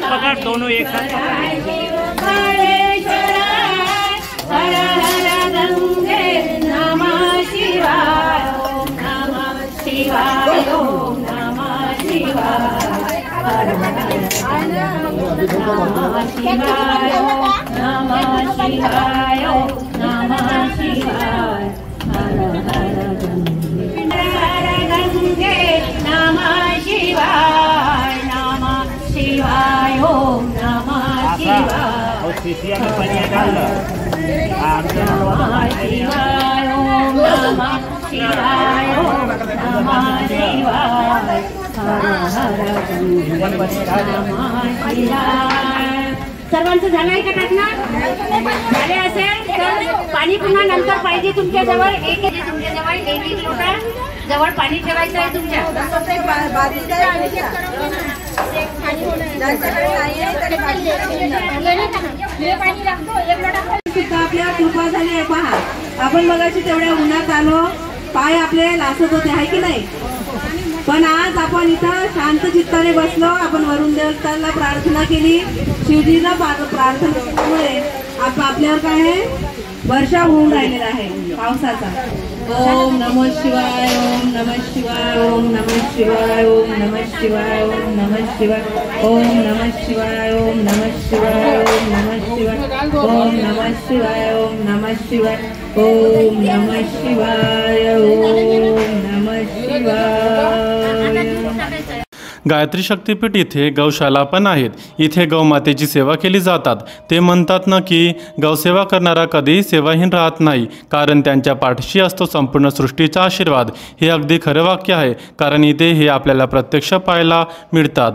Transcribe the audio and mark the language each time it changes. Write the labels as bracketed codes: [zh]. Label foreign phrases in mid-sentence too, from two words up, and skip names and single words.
[hi] दोनों एक साथ [sa] हर हर गंगे नमः शिवाय ओम नमः शिवाय ओम नमः शिवाय हर हर नमः शिवाय ओम नमः शिवाय ओम नमः शिवाय हर हर गंगे नमः शिवाय ओम नमः शिवाय [hi] और शीशिया में पनिया डाल दो [sa] नमः शिवाय ओम नमः शिवाय ओम नमः शिवाय हर हर नमः शिवाय। [mr] सर्वांचं झालं आहे का टाकणं? झाले असेल तर पाणी पुन्हा नंतर पाहिजे तुमच्याजवळ एक लोटा जवळ पाणी ठेवायचं आहे तुमच्या आपल्या कृपा झाली आहे पहा. आपण मगाशी तेवढ्या उन्हात आलो, पाय आपले लासत होते आहे की नाही, पण आज आपण इथं शांत चित्ताने बसलो. आपण वरुण देवताला प्रार्थना केली, शिवजीला प्रार्थना केल्यामुळे आपल्यावर काय आहे वर्षा होऊन राहिलेला आहे पावसाचा. [sa] ओम नमः शिवाय ओम नमः शिवाय ओम नमः शिवाय ओम नमः शिवाय ओम नमः शिवाय ओम नमः शिवाय ओम नमः शिवाय ओम नमः शिवाय ओम नमः शिवाय ओम नमः शिवाय ओम नमः शिवाय ओम नमः शिवाय. [mr] गायत्री शक्तीपीठ इथे गौशाला पण आहेत. इथे गौमातेची सेवा केली जातात. ते म्हणतात ना की गौसेवा करणारा कधीही सेवाहीन राहत नाही, कारण त्यांच्या पाठीशी असतो संपूर्ण सृष्टीचा आशीर्वाद. हे अगदी खरं वाक्य आहे, कारण इथे हे आपल्याला प्रत्यक्ष पाहायला मिळतात.